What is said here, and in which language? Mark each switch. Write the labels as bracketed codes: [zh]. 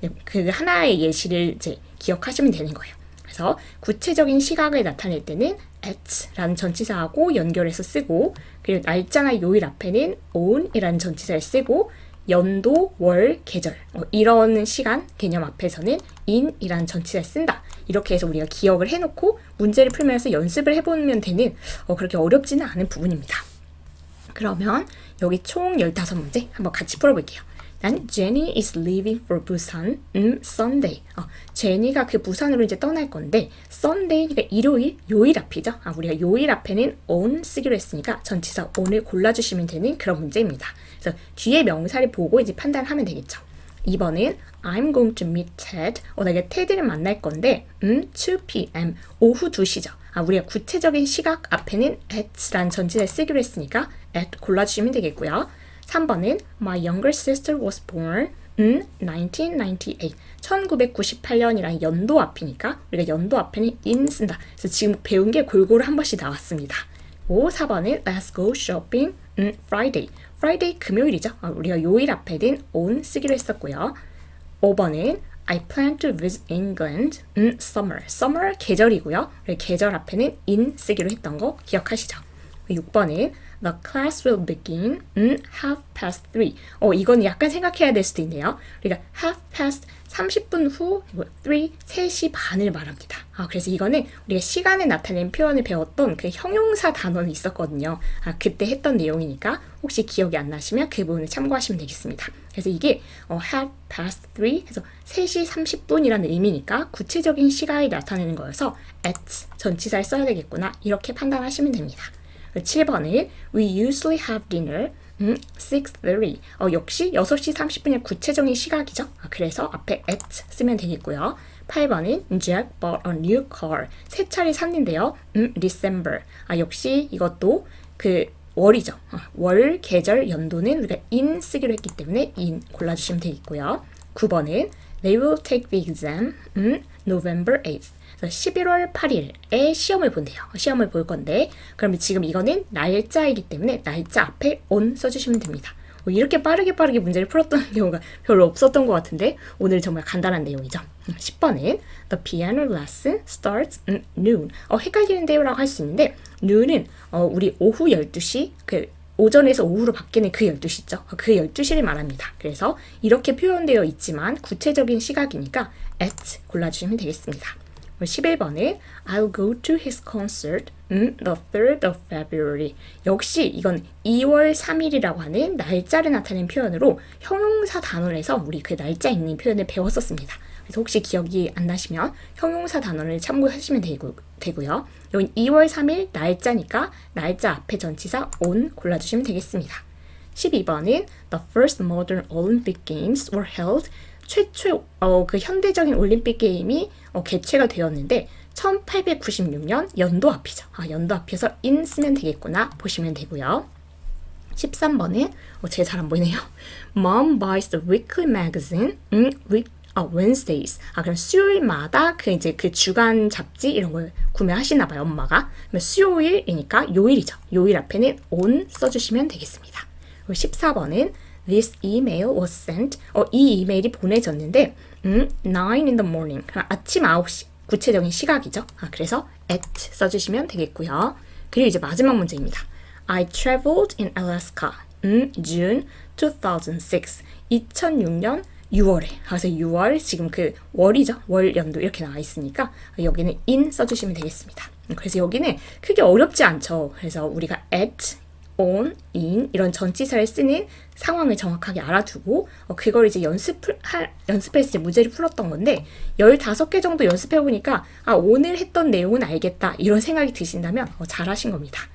[ko] 그 하나의 예시를 이제 기억하시면 되는 거예요. 그래서 구체적인 시각을 나타낼 때는 at라는 전치사하고 연결해서 쓰고 그리고 날짜나 요일 앞에는 on이라는 전치사를 쓰고 연도, 월, 계절 이런 시간 개념 앞에서는 in이라는 전치사를 쓴다. 이렇게 해서 우리가 기억을 해놓고 문제를 풀면서 연습을 해보면 되는 그렇게 어렵지는 않은 부분입니다. 그러면 여기 총 15문제 한번 같이 풀어볼게요. [en] 난 Jenny is leaving for Busan Sunday. [ko] 제니가 그 부산으로 이제 떠날 건데 Sunday 그러니까 일요일, 요일 앞이죠. 우리가 요일 앞에는 on 쓰기로 했으니까 전치사 on을 골라주시면 되는 그런 문제입니다. 그래서 뒤에 명사를 보고 이제 판단하면 되겠죠. 2번은 [en] I'm going to meet Ted. [ko] 내가 테드를 만날 건데 2 p.m. 오후 2시죠. 우리가 구체적인 시각 앞에는 at라는 전치사를 쓰기로 했으니까 at 골라주시면 되겠고요. 3번은 [en] My younger sister was born in 1998. [ko] 1998년이라는 연도 앞이니까 우리가 연도 앞에는 in 쓴다. 그래서 지금 배운 게 골고루 한 번씩 나왔습니다. 4번은 [en] Let's go shopping Friday. [ko] Friday 금요일이죠. 우리가 요일 앞에는 on 쓰기로 했었고요. 5번은 [en] I plan to visit England summer. [ko] summer 계절이고요. 계절 앞에는 in 쓰기로 했던 거 기억하시죠? 6번은 [en] The class will begin 3:30. [ko] 이건 약간 생각해야 될 수도 있네요. 우리가 3:30 30분 후 3시 반을 말합니다. 그래서 이거는 우리가 시간을 나타내는 표현을 배웠던 그 형용사 단어는 있었거든요. 그때 했던 내용이니까 혹시 기억이 안 나시면 그 부분을 참고하시면 되겠습니다. 그래서 이게 3:30 해서 3시 30분이라는 의미니까 구체적인 시간을 나타내는 거여서 at 전치사를 써야 되겠구나. 이렇게 판단하시면 됩니다. 7번은 [en] We usually have dinner 6:30. [ko] 역시 6시 30분이 구체적인 시각이죠. 그래서 앞에 at 쓰면 되겠고요. 8번은 [en] Jack bought a new car. [ko] 새 차를 샀는데요. December. 역시 이것도 그 월이죠. 월, 계절, 연도는 우리가 in 쓰기로 했기 때문에 in 골라주시면 되겠고요. 9번은 [en] They will take the exam November 8th. [ko] 11월 8일에 시험을 본대요. 시험을 볼 건데 그러면 지금 이거는 날짜이기 때문에 날짜 앞에 on 써주시면 됩니다. 이렇게 빠르게 문제를 풀었던 경우가 별로 없었던 것 같은데 오늘 정말 간단한 내용이죠. 10번은 [en] The piano lesson starts noon. [ko] 헷갈리는데요 라고 할 수 있는데 noon은 우리 오후 12시 오전에서 오후로 바뀌는 그 12시 있죠. 그 12시를 말합니다. 그래서 이렇게 표현되어 있지만 구체적인 시각이니까 at 골라주시면 되겠습니다. 11번은 [en] I'll go to his concert the 3rd of February. [ko] 역시 이건 2월 3일이라고 하는 날짜를 나타내는 표현으로 형용사 단원에서 우리 그 날짜 있는 표현을 배웠었습니다. 그래서 혹시 기억이 안 나시면 형용사 단어를 참고하시면 되고요. 여기 2월 3일 날짜니까 날짜 앞에 전치사 on 골라주시면 되겠습니다. 12번은 [en] The first modern Olympic Games were held. [ko] 최초 그 현대적인 올림픽 게임이 개최가 되었는데 1896년 연도 앞이죠. 연도 앞이어서 in 쓰면 되겠구나 보시면 되고요. 13번은 제 잘 안 보이네요. [en] Mom buys the weekly magazine Wednesdays. [ko] 그럼 수요일마다 그 주간 잡지 이런 걸 구매하시나 봐요, 엄마가. 그러면 수요일이니까 요일이죠. 요일 앞에는 on 써주시면 되겠습니다. 그리고 14번은 [en] This email was sent. [ko] 이 이메일이 보내졌는데 [en] 9 in the morning. [ko] 아침 9시. 구체적인 시각이죠. 그래서 at 써주시면 되겠고요. 그리고 이제 마지막 문제입니다. [en] I traveled in Alaska June 2006. [ko] 2006년 6월에. 그래서 6월 지금 그 월이죠. 월 연도 이렇게 나와 있으니까 여기는 in 써주시면 되겠습니다. 그래서 여기는 크게 어렵지 않죠. 그래서 우리가 at, on, in 이런 전치사를 쓰는 상황을 정확하게 알아두고 그걸 이제 연습해서 이제 문제를 풀었던 건데 15개 정도 연습해보니까 오늘 했던 내용은 알겠다 이런 생각이 드신다면 잘하신 겁니다.